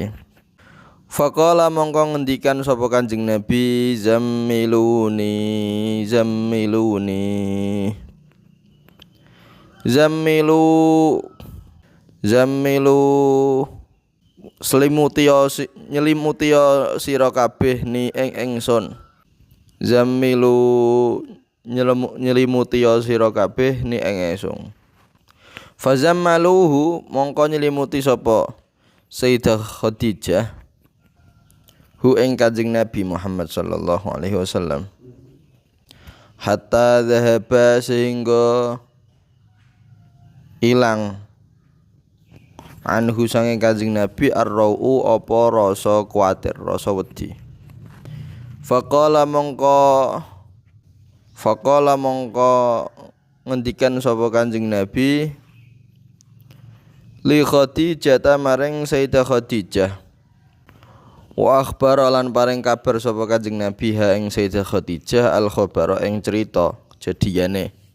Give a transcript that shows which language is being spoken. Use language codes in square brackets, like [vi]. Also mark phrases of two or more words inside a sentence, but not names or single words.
[jv] Faqala mongko ngendikan sapa Kanjeng Nabi zammiluni selimuti nyelimuti sira kabeh ni ing ingsun. Nyelimuti sira kabeh ni ing ingsun. Fazammaluhu mongko nyelimuti sapa Sayyidah Khadijah hu ing Kanjeng Nabi Muhammad [ar] صلى الله عليه وسلم حتى ذهب [jv] sehingga ilang anhu sange Kanjeng Nabi ar-ra'u apa rasa kuwatir, rasa wedi. Faqala mongko ngendikan sapa Kanjeng Nabi li Khadijah maring Sayyidah Khadijah [ar] وأخبر [jv] lan paring kabar sapa Kanjeng Nabi ha ing Sayyidah Khadijah [ar] الخبر [jv] ing cerita kejadiane